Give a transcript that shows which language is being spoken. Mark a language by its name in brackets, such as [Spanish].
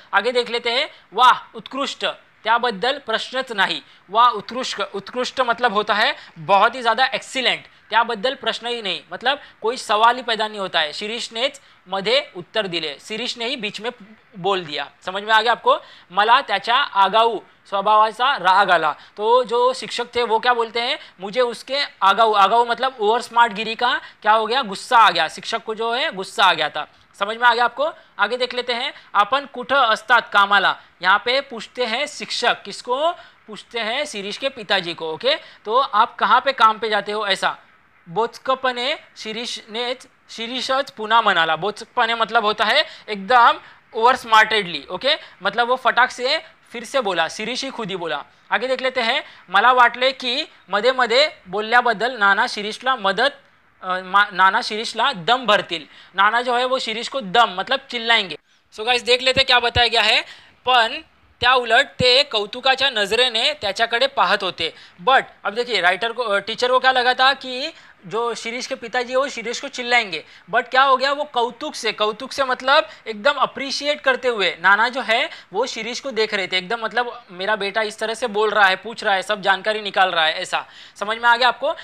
[Hindi] आगे देख लेते हैं, [Marathi] वाह उत्कृष्ट, त्याबद्दल प्रश्नच नाही। [Hindi] वाह उत्कृष्ट, उत्कृष्ट मतलब होता है बहुत ही ज़्यादा एक्सीलेंट, त्याबद्दल प्रश्न ही नहीं मतलब कोई सवाल ही पैदा नहीं होता है। [Marathi] शिरीष नेच मध्ये उत्तर दिले, [Hindi] शिरीष ने ही बीच में बोल दिया। समझ में आ गया आपको? [Marathi] मला त्याच्या आगाऊ स्वभावाचा राग आला। [Hindi] तो जो शिक्षक थे वो क्या बोलते हैं, मुझे उसके आगाऊ, आगाऊ मतलब ओवर स्मार्ट गिरी का क्या हो गया, गुस्सा आ गया। शिक्षक को जो है गुस्सा आ गया था। समझ में आ गया आपको? आगे देख लेते हैं, [Marathi] आपण कुठं असतात कामाला। [Hindi] यहाँ पे पूछते हैं शिक्षक, किसको पूछते हैं? शिरीष के पिताजी को। ओके, तो आप कहाँ पे काम पे जाते हो, [Marathi] ऐसा बोचकपणे शिरीषच पुन्हा म्हणाला। [Hindi] बोचकपणे मतलब होता है एकदम ओवर स्मार्टेडली। ओके, मतलब वो फटाक से फिर से बोला, शिरीष ही खुद ही बोला। आगे देख लेते हैं, [Marathi] मला वाटले की मध्ये मध्ये बोलल्याबद्दल नाना शिरीषला दम भरतील। [Hindi] नाना जो है वो शिरीष को दम मतलब चिल्लाएंगे। सो गाइस देख लेते क्या बताया गया है। [Marathi] पण त्या उलट ते कौतुकाच्या नजरेने त्याच्याकडे पाहत होते। [Hindi] बट अब देखिए टीचर को क्या लगा था कि जो शिरीष के पिताजी वो शिरीष को चिल्लाएंगे, बट क्या हो गया, वो कौतुक से मतलब एकदम अप्रिशिएट करते हुए नाना जो है वो शिरीष को देख रहे थे। एकदम मतलब मेरा बेटा इस तरह से बोल रहा है, पूछ रहा है, सब जानकारी निकाल रहा है, ऐसा। समझ में आ गया आपको?